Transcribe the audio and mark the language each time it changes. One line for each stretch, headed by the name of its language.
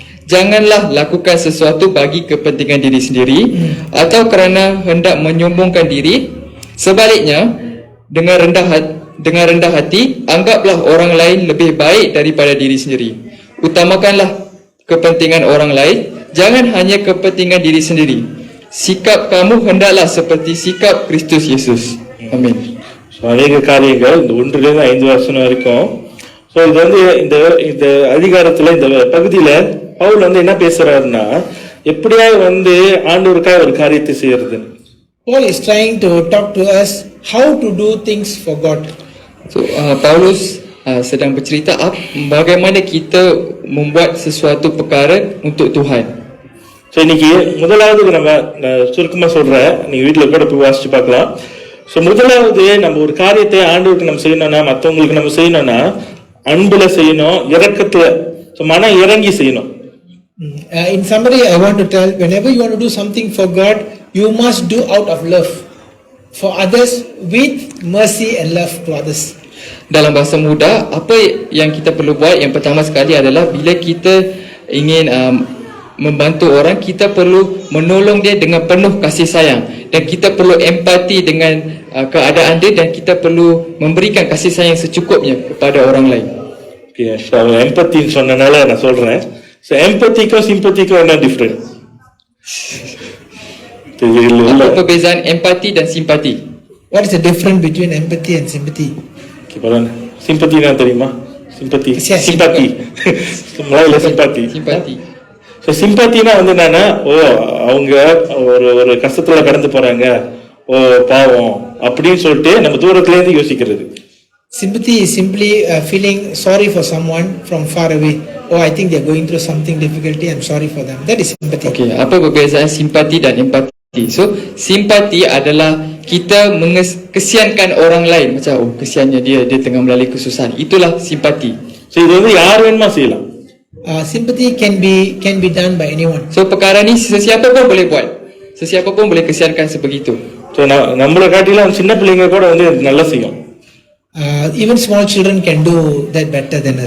Malay: Janganlah lakukan sesuatu bagi kepentingan diri sendiri atau kerana hendak menyombongkan diri. Sebaliknya, dengan rendah hati, anggaplah orang lain lebih baik daripada diri sendiri. Utamakanlah kepentingan orang lain, jangan hanya kepentingan diri sendiri. Sikap kamu hendaklah seperti sikap Kristus Yesus. Amin.
Tamil: அநேக காரியங்கள் இந்த 1 to 5 வசனம் வரைக்கும். So இது வந்து இந்த அதிகாரத்துல இந்த பகுதியில பவுல் வந்து என்ன பேசுறாருன்னா, எப்படியா வந்து ஆண்டவருக்காக ஒரு காரியத்தை செய்யறது.
English: Paul is trying to talk to us how to do things for God.
Malay: So Paulus sedang bercerita bagaimana kita membuat sesuatu perkara untuk Tuhan.
Tamil: So இன்னைக்கு முதலாவது நம்ம சுருக்கமா சொல்றேன், நீங்க வீட்டுல கூட போய் வாசிச்சு பார்க்கலாம். ஸோ முதலாவது நம்ம ஒரு காரியத்தை ஆண்டவருக்கு நம்ம செய்யணும்னா, மற்றவங்களுக்கு நம்ம செய்யணும்னா அன்புல செய்யணும், இரக்கத்துல, மன இறங்கி செய்யணும்.
English: In summary, I want to tell, whenever you want to do something for God, you must do out of love for others, with mercy and love to others.
Malay: Dalam bahasa mudah, apa yang kita perlu buat yang pertama sekali adalah bila kita ingin membantu orang, kita perlu menolong dia dengan penuh kasih sayang, dan kita perlu empati dengan keadaan dia, dan kita perlu memberikan kasih sayang secukupnya kepada orang lain.
Tamil: Okay, so empathy சொன்னனால நான் சொல்றேன். So empathy-க்கும் sympathy-க்கும் என்ன difference?
Malay: Apa perbezaan empati dan simpati?
English: What is the difference between empathy and sympathy?
Tamil: Okay, பாருங்க. Sympathy என்ன தெரியுமா?
English: Sympathy.
Malay: Kesian.
English: Sympathy.
Tamil: மலையில sympathy.
Malay: Simpati.
Tamil: So சிம்பத்தினா வந்து என்னன்னா, அவங்க ஒரு கஷ்டத்துல கடந்து போறாங்க, பாவம் அப்படின்னு சொல்லிட்டு நம்ம தூரத்துல இருந்து யோசிக்கிறது.
English: Sympathy is simply feeling sorry for someone from far away. I think they are going through something difficulty, I'm sorry for them. That is sympathy.
Malay: Okay, apa perbezaan simpati dan empati? So, simpati adalah kita kesiankan orang lain, macam kesiannya dia tengah melalui kesusahan. Itulah simpati.
Tamil: So இது வந்து யார் வேணுமா செய்யலாம்.
English: Sympathy can be done by anyone.
Malay: So perkara ni sesiapa pun boleh buat. Sesiapa pun boleh kesiankan sebegitu.
Tamil: So நம்மள காட்டிலாம் சின்ன பிள்ளைங்க கூட வந்து நல்லா செய்யும்.
English: Even small children can do that better than us.